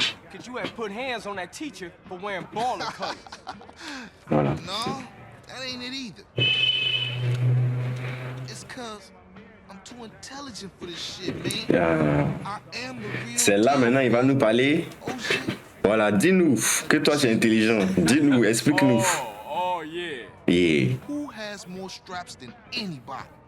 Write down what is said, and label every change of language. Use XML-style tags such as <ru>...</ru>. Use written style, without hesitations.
<en>Because you had put hands on that teacher for wearing baller colors.</en> <fr>Voilà.</fr> <en>No, that ain't it either. It's cause I'm too intelligent for this shit, man. I am the real</en> <fr>Celle-là,</fr> <en>deal.</en> <fr>maintenant, il va nous parler.</fr> <en>Oh shit.</en> <fr>Voilà, dis-nous que toi, tu es intelligent. Dis-nous, explique-nous.</fr> <en>Oh, yeah. Yeah. Who has more straps than anybody?</en>